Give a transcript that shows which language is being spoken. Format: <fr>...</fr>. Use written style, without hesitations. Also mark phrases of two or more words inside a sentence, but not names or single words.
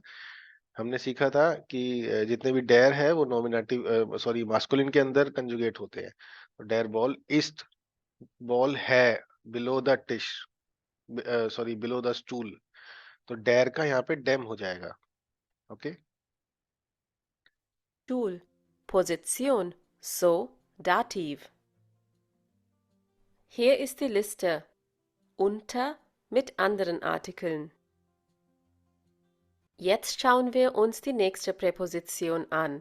<hi>हमने सीखा था कि जितने भी डेर है वो</hi> <en>nominative, sorry masculine</en> <hi>के अंदर कंजुगेट होते हैं। तो</hi> <de>der Ball ist,</de> <hi>बॉल है</hi> <en>below the Tisch, sorry below the stool,</en> <hi>तो डेर का यहाँ पे डेम हो जाएगा।</hi> <en>ओके,</en> <de>Stuhl. Position. So, Dativ. Hier ist die Liste. Unter mit anderen Artikeln. Jetzt schauen wir uns die nächste Präposition an.</de>